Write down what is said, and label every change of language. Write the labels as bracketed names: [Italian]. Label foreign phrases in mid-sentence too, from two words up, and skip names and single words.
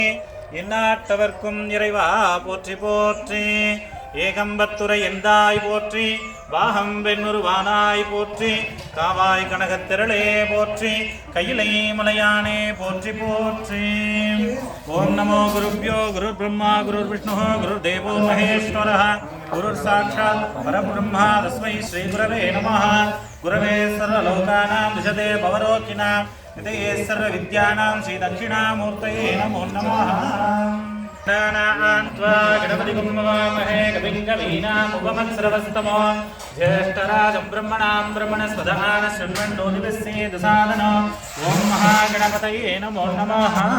[Tamil] எந்நாட்டவர்க்கும் இறைவா போற்றி போற்றி. ஏகம்பத்துரை எந்தாய் போற்றி. வாகம் பெண்ணுருவானாய் போற்றி. காவாய் கனகத்திரளே போற்றி. கையிலை மலையானே போற்றி போற்றி. [Sanskrit] ओम् नमो गुरुभ्यो गुरु ब्रह्मा गुरु विष्णु गुरु देवो महेश्वर गुरु साक्षात् परब्रह्म तस्मै श्री गुरवे नमः. गुरवे सर्वलोकानां भिषजे भवरोगिणाम् निधये सर्व विद्यानां श्री दक्षिणामूर्तये नमो नमः. गणपति कुम्भवामहे कविं कवीनामुपमत्सरवस्तमो ज्येष्ठराजं ब्रह्मणां ब्रह्मणस्पदान शृण्वन्नोतिभिस्सेदसादनो. ॐ महागणपतये नमो नमः.